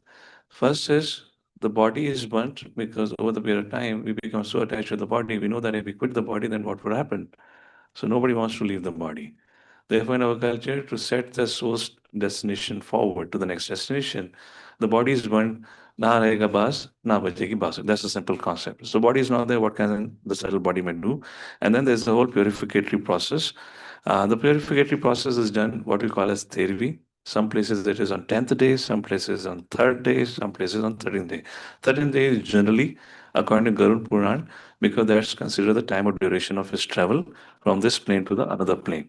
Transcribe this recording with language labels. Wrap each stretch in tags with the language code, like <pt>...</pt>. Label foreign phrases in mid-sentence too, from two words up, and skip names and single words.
<en>First is the body is burnt because over the period of time we become so attached to the body. We know that if we quit the body, then what would happen? So, nobody wants to leave the body. Therefore, in our culture, to set the soul's destination forward to the next destination, the body is burnt</en> <hi>ना रहेगा बस, ना बजेगी बसु.</hi> <en>That's a simple concept. So body is not there, what can the subtle body may do? And then there's the whole purificatory process. The purificatory process is done what we call as therapy. Some places it is on 10th day, some places on 3rd day, some places on 13th day. 13th day is generally, according to Garud Puran, because that's considered the time of duration of his travel from this plane to the another plane.</en>